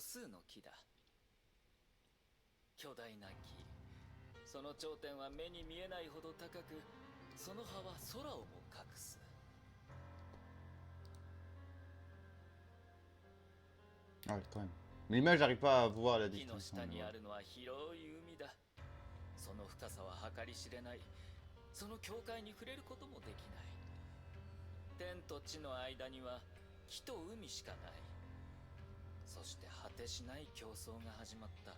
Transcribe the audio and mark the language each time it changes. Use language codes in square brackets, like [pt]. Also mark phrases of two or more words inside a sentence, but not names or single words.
[ja] 巨大な木、その頂点は目に見えないほど高く、その葉は空をも隠す。 [fr] Ah ouais, quand même. Mais l'image, j'arrive pas à voir la [ja] 木の [fr] distinction. [ja] 下 [fr] Mais [ja] にあ [fr] voilà. [ja] るのは広い海だ。その深さは計り知れない。その境界に触れることもできない。天と地の間には木と海しかない。そして果てしない競争が始まった。